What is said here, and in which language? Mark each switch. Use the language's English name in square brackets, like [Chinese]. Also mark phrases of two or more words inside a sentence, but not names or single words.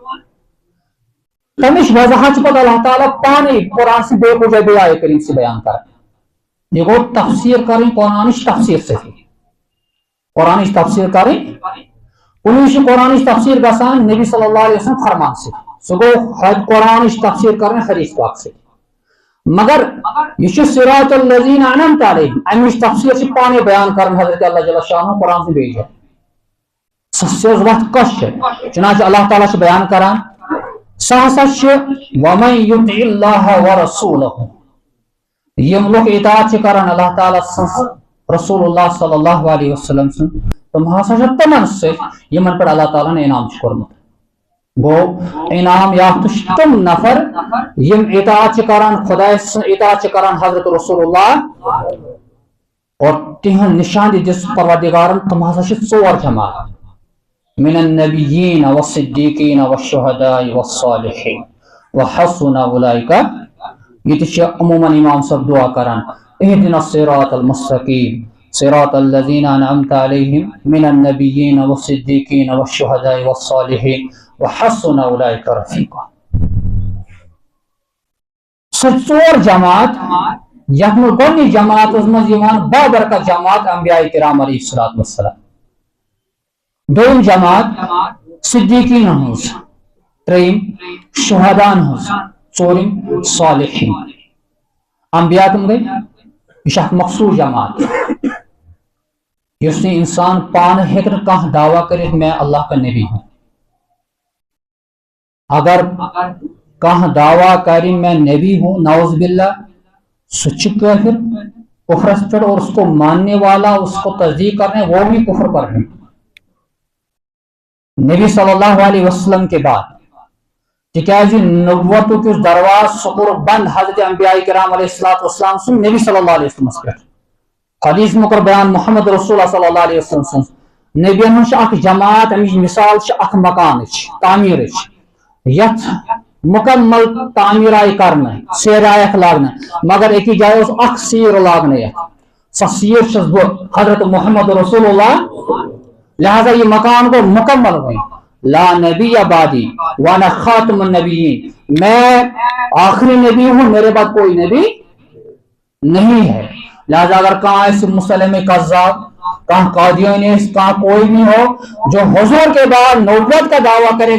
[Kashmiri] تمِچ وضاحت چھِ پتہٕ اللہ تعالیٰ پانے قرآن سے بیٚیہِ کُنہِ جایہِ بیٚیہِ آیہِ کریٖم سے بیان کران یہِ گوٚو تفسیٖر کرٕنۍ قرآنٕچ تفسیٖر سۭتی قرآنٕچ تفسیٖر کرٕنۍ کُنہِ وِزِ چھِ قرآنٕچ تفسیٖر گژھان نبی [Arabic] صلی اللہ علیہ وسلم [Kashmiri] فرمان سۭتۍ سُہ گوٚو قرآنٕچ تفسیٖر کرٕنۍ حدیث پاک سۭتۍ مگر یہ [Arabic] صراط الذین انعمت علیہم [Kashmiri] امِچ تفسیٖر چھِ پانے بیان کران [Arabic] حضرت اللہ جل شانہ [Kashmiri] قرآن سے بیٚیہِ جایہِ سۄ سیٚز وتھ کۄس چھِ چنانچہ اللہ تعالیٰ چھُ بیان کران سۄ ہسا چھِ [Arabic] وَمَن یُطِع اللّٰہِ وَرَسوٗلَہُ [Kashmiri] یِم لُکھ اطاعت چھِ کران اللہ تعالیٰ سٕنٛز رسول اللہ [Arabic] صلی اللہ علیہ وسلم [Kashmiri] سٕنٛز تِم ہسا چھِ تِمن سۭتۍ یِمن پٮ۪ٹھ [Arabic] اللہ تعالیٰ [Kashmiri] ہن انعام چھُ کوٚرمُت گوٚو انعام یافتہٕ چھِ تِم نفر یِم اطاعت چھِ کران خۄداے سٕنٛز اطاعت چھِ کران حضرت رسول اللہ [Urdu] اور تِہنٛد [Kashmiri] نشان دِژ پروردِگارن تِم ہسا چھِ ژور جماعت [Arabic] من النبیین والصدیقین والشہداء والصالحین وحسن اولئک [Kashmiri] یہ تہِ چھِ عموماً امام صٲب دعا کران [Arabic] اهدنا الصراط المستقیم صراط الذین انعمت علیہم من النبیین والصدیقین والشہداء والصالحین وحسن اولئک رفیقا [Kashmiri] سۄ ژور جماعت یتھ منٛز گۄڈنِچ جماعتس منٛز یِوان بابرکت جماعت انبیاء کرام [Arabic] علیہ الصلوۃ والسلام [Kashmiri] دوٚیِم جماعت صدیقین ہٕنٛز ترٛیٚیِم شہدا'n ہٕنٛز ژوٗرِم صالحین انبیاء تِم گٔے یہِ چھِ اکھ مخصوٗص جماعت یُس نہٕ انسان پانہٕ ہیٚکہِ نہٕ کانٛہہ دعویٰ کٔرِتھ [Urdu] میں اللہ کا نبی ہوں [Kashmiri] اگر کانٛہہ دعویٰ کرِ [Urdu] میں نبی ہوں [Arabic] نعوذ باللہ [Kashmiri] سُہ چھُ کٲفر کفرس پٮ۪ٹھ [Urdu] اور اس کو ماننے والا اس کو تصدیق کرنے وہ بھی کفر پر ہے نبی صلی اللہ علیہ وسلم کے بعد [Kashmiri] تِکیازِ نبوتُک یُس درواز سُہ کوٚر بند حضرت انبیاء کرام [Arabic] علیہ الصلوۃ والسلام [Kashmiri] سُنٛد [Arabic] نبی صلی اللہ علیہ [Kashmiri] وسلمس پٮ۪ٹھ حدیث مُکر بیان محمد رسول اللہ [Arabic] صلی اللہ علیہ وسلم [Kashmiri] سٕنٛز نبیَن ہٕنٛز چھِ اکھ جماعت امِچ مثال چھِ اکھ مکانٕچ تعمیٖرٕچ یتھ مکمل تعمیٖر آیہِ کرنہٕ سیرِ آیکھ لاگنہٕ مگر أکِس جایہِ اوس اکھ سیٖر لاگنہٕ یتھ سۄ سیٖر چھُس بہٕ حضرت محمد رسول اللہ [Urdu] لہذا یہ مکان کو مکمل ہوئی [Arabic] لا نبی بعدی وانا خاتم النبیین [Urdu] میں آخری نبی ہوں میرے بعد کوئی نبی نہیں ہے لہذا اگر کہاں ایسے مسلم کذاب کہاں قادیانی کہاں کوئی بھی ہو جو حضور کے بعد نبوت کا دعویٰ کرے گا